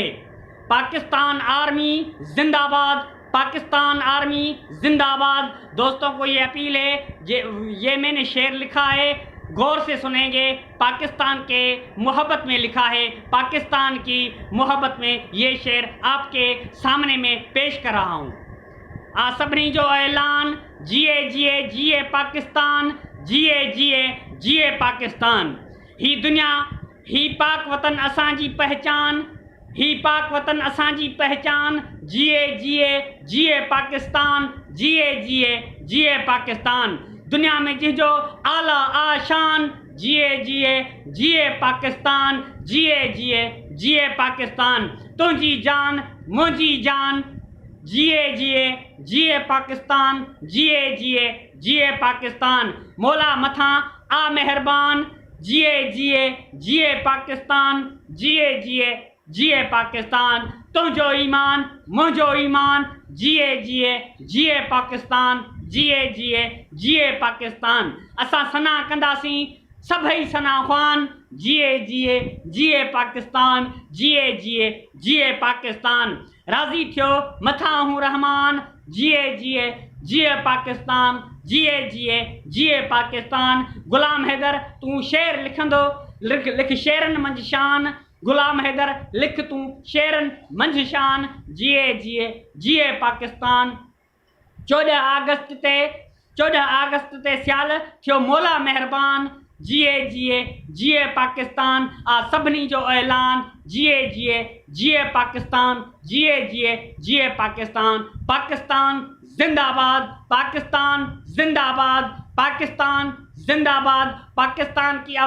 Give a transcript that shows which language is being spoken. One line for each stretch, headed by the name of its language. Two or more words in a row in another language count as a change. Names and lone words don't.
Urdu: پاکستان آرمی زندہ باد، پاکستان آرمی زندہ باد. دوستوں کو یہ اپیل ہے، یہ میں نے شعر لکھا ہے، غور سے سنیں گے. پاکستان کے محبت میں لکھا ہے، پاکستان کی محبت میں یہ شعر آپ کے سامنے میں پیش کر رہا ہوں.
Sindhi: आ सभिनी जो ऐलान, जिए जिए जिए पाकिस्तान, जिए जिए जिए पाकिस्तान। ही दुनिया, ही पाक वतन असांजी पहचान, ही पाक वतन असांजी पहचान। जिए जिए जिए पाकिस्तान, जिए जिए जिए पाकिस्तान। दुनिया में जिजो आला आशान, जिए जिए जिए पाकिस्तान, जिए जिए जिए पाकिस्तान। तुझी जान मुझी जान, जिए जिए जिए पाकिस्तान, जिए जिए जिए पाकिस्तान। मौला मथा आ मेहरबान, जिए जिए जिए पाकिस्तान, जिए जिए जिए पाकिस्तान। तुझो ईमान मुझो ईमान, जिए जिए जिए पाकिस्तान, जिए जिए जिए पाकिस्तान। असां सना कंदासीं सभई सना ख़्वान, जिए जिए जिए पाकिस्तान, जिए जिए जिए पाकिस्तान। राज़ी थियो मथा हूँ रहमान, जिए जिए जिए पाकिस्तान, जिए जिए जिए पाकिस्तान। गुलाम हैदर तूं शेर लिखंदो, लिख शेरन मंझि शान। गुलाम हैदर लिख तूं शेरन मंझि शान, जिए जिए जिए पाकिस्तान। 14 अगस्त ते सियाल थियो मौला मेहरबान, जिए जिए जिए पाकिस्तान। आ सभिनी जो ऐलान, जिए जिए जिए पाकिस्तान, जिए जिए जिए पाकिस्तान।
Urdu: پاکستان زندہ باد، پاکستان زندہ باد، پاکستان زندہ باد. پاکستان کی